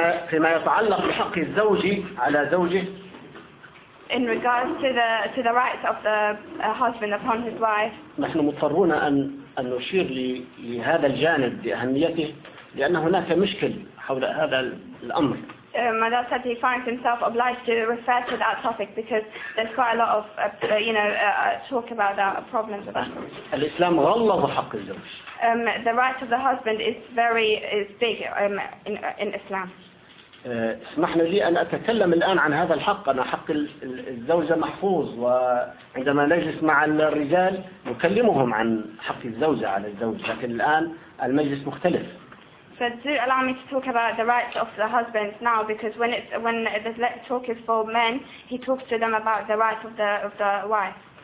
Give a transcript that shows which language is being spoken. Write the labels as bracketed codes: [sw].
[ar] فيما يتعلق بحق الزوج على زوجه [en] in regards to the rights of the husband upon his wife. [ar] نحن مضطرون أن نشير لهذا الجانب بأهميته لأن هناك مشكل حول هذا الأمر. [en] My dad said he finds himself obliged to refer to that topic because there's quite a lot of you know talk about that problems about. [ar] الإسلام غلظ حق الزوج. [en] The right of the husband is big in Islam. [ar] اسمحنا لي أن أتكلم الآن عن هذا الحق أنا حق الزوجة محفوظ وعندما نجلس مع الرجال نكلمهم عن حق الزوجة على الزوج لكن الآن المجلس مختلف. [en] So do allow me to talk about the rights of the husband now because when the talk is for men he talks to them about the rights of the wife.